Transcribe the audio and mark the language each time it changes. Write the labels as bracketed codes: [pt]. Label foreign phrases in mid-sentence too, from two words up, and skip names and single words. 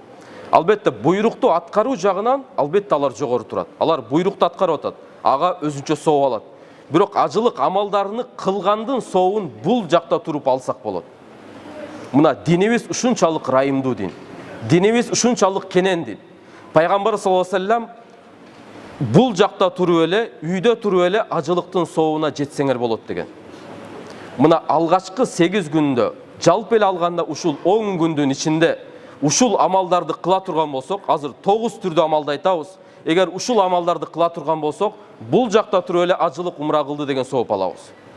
[ky] Албетте буйрукту аткаруу жагынан албетте алар жогору турат. Алар буйрукту аткарып атат, ага өзүнчө сооп алат. Бирок ажылык амалдарыны кылгандын сообун бул жакта туруп алсак болот. Мына динибиз ушунчалык райымдуу дин. Динибиз ушунчалык кенен дин. Пайгамбар [ar] صلى الله عليه وسلم [ky] бул жакта туруп эле, үйдө туруп эле ажылыктын сообуна жетсеңер болот деген. Мына алгачкы 8 күндө, жалпы эле алганда ушул 10 күндүн ичинде ушул амалдарды кыла турган болсок, азыр 9 түрдүү амалды айтабыз. Эгер ушул амалдарды кыла турган болсок, бул жакта туруп эле ажылык умра кылды деген сооп алабыз.